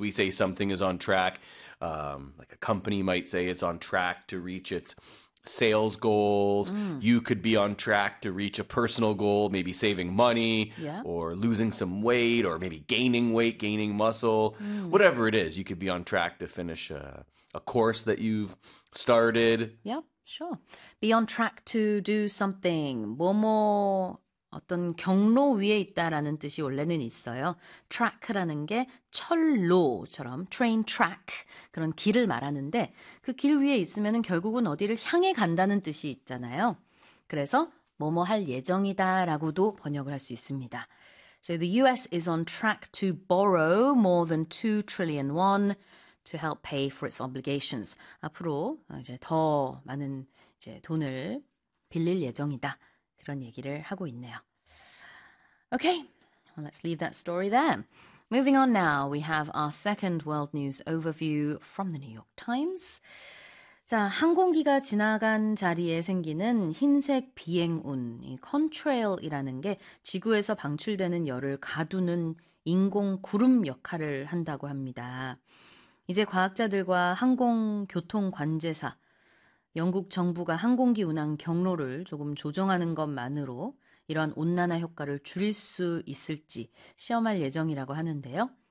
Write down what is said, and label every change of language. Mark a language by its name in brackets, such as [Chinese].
[English] We say something is on track. Like a company might say it's on track to reach its sales goals. You could be on track to reach a personal goal, maybe saving money or losing some weight or maybe gaining weight, gaining muscle, whatever it is. You could be on track to finish a course that you've started. Yep, sure. Be on track to do something. [Korean] 뭐뭐 어떤 경로 위에 있다라는 뜻이 원래는 있어요. track라는 게 철로처럼 train track 그런 길을 말하는데 그 길 위에 있으면은 결국은 어디를 향해 간다는 뜻이 있잖아요. 그래서 뭐뭐 할 예정이다라고도 번역을 할 수 있습니다. [English] So the US is on track to borrow more than 2 trillion won to help pay for its obligations. [Korean] 앞으로 이제 더 많은 이제 돈을 빌릴 예정이다. 그런 얘기를 하고 있네요. [English] Okay, well, let's leave that story there. Moving on now, we have our second world news overview from the New York Times. [Korean] 자, 항공기가 지나간 자리에 생기는 흰색 비행운, 이 컨트레일이라는 게 지구에서 방출되는 열을 가두는 인공 구름 역할을 한다고 합니다. 이제 과학자들과 항공교통관제사, 영국 정부가 항공기 운항 경로를 조금 조정하는 것만으로 이러한 온난화 효과를 줄일 수 있을지 시험할 예정이라고 하는데요.